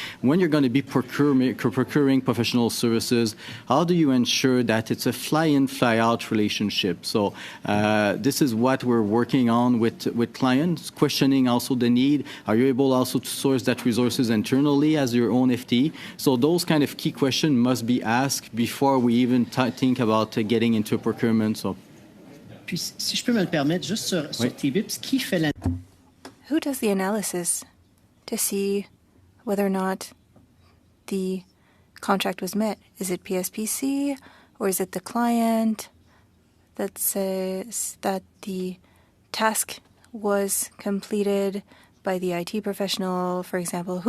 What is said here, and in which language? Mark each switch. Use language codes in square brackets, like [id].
[en] When you're going to be procuring professional services, how do you ensure that it's a fly-in, fly-out relationship? So this is what we're working on with clients, questioning also the need. Are you able also to source that resources internally as your own FTE? So those kind of key questions must be asked before we even think about getting into procurement. So. [fr] Puis, si je peux me le permettre, juste sur TBIPs, qui fait la... [en] Who does the analysis to see whether or not the contract was met? Is it PSPC or is it the client that says that the task was completed by the IT professional, for example?